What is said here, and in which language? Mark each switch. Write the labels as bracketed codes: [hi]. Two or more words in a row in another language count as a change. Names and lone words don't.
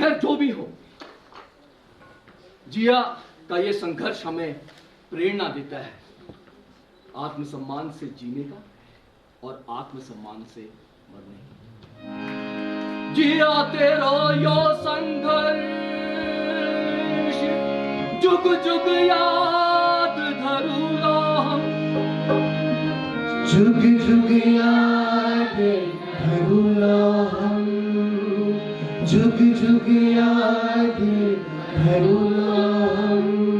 [hi] खैर जो भी हो, जिया का ये संघर्ष हमें प्रेरणा देता है आत्मसम्मान से जीने का और आत्मसम्मान से मरने का। [bra] जिया तेरो यो संघर्ष जुग जुग याद धरूंगा हम, जुग जुग याद धरूंगा हम, जुग जुग याद धरूंगा हम।